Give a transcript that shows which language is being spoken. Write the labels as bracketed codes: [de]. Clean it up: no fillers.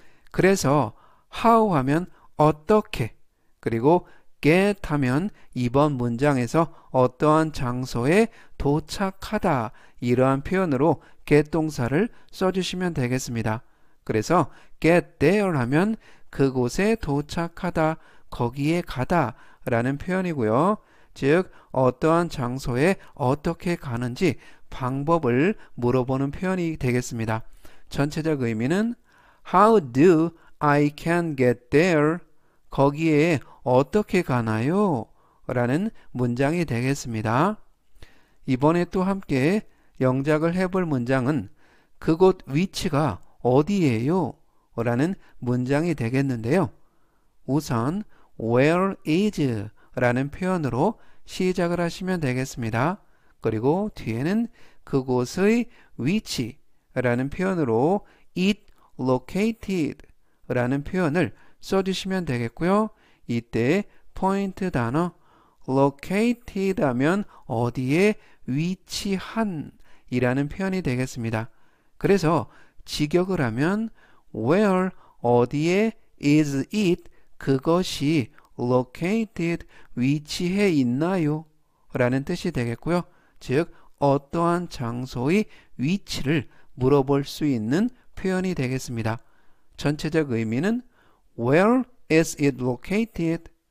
[ko] 그래서 how 하면 어떻게 그리고 get 하면 이번 문장에서 어떠한 장소에 도착하다 이러한 표현으로 get 동사를 써주시면 되겠습니다. 그래서 [en] get there [ko] 하면 그곳에 도착하다, 거기에 가다 라는 표현이고요. 즉 어떠한 장소에 어떻게 가는지 방법을 물어보는 표현이 되겠습니다. 전체적 의미는 [en] How do I can get there? [ko] 거기에 어떻게 가나요? 라는 문장이 되겠습니다. 이번에 또 함께 영작을 해볼 문장은 그곳 위치가 어디예요? 라는 문장이 되겠는데요. 우선 [en] Where is? [ko] 라는 표현으로 시작을 하시면 되겠습니다. 그리고 뒤에는 그곳의 위치 라는 표현으로 [en] it located [ko] 라는 표현을 써주시면 되겠고요. 이때 포인트 단어 located 하면 어디에 위치한 이라는 표현이 되겠습니다. 그래서 직역을 하면 where 어디에 [en] is it [ko] 그것이 located 위치해 있나요? 라는 뜻이 되겠고요. 즉 어떠한 장소의 위치를 물어볼 수 있는 표현이 되겠습니다. 전체적 의미는 [en] Where is it located?